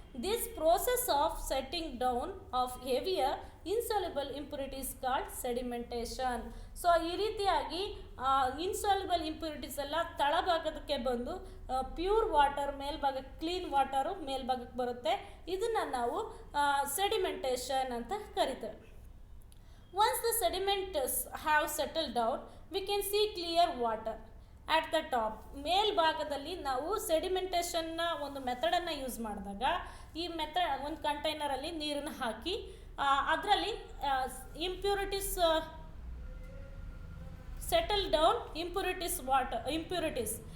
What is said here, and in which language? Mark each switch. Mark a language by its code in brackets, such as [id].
[en] This process of setting down of heavier insoluble impurities called sedimentation. [kn] So ಈ ರೀತಿಯಾಗಿ insoluble impurities ಎಲ್ಲ ತಳಭಾಗಕ್ಕೆ ಬಂದು pure water ಮೇಲ್ಭಾಗಕ್ಕೆ, clean water ಮೇಲ್ಭಾಗಕ್ಕೆ ಬರುತ್ತೆ. ಇದನ್ನು ನಾವು ಸೆಡಿಮೆಂಟೇಷನ್ ಅಂತ ಕರಿತೇವೆ. [en] Once the sediments have settled down, we can see clear water at the top. [kn] ಮೇಲ್ಭಾಗದಲ್ಲಿ ನಾವು ಸೆಡಿಮೆಂಟೇಷನ್ನ ಒಂದು ಮೆಥಡನ್ನು ಯೂಸ್ ಮಾಡಿದಾಗ, ಈ ಮೆಥಡ್ ಒಂದು ಕಂಟೈನರಲ್ಲಿ ನೀರನ್ನು ಹಾಕಿ ಅದರಲ್ಲಿ ಇಂಪ್ಯೂರಿಟೀಸ್ ಸೆಟಲ್ ಡೌನ್ ಇಂಪ್ಯೂರಿಟೀಸ್.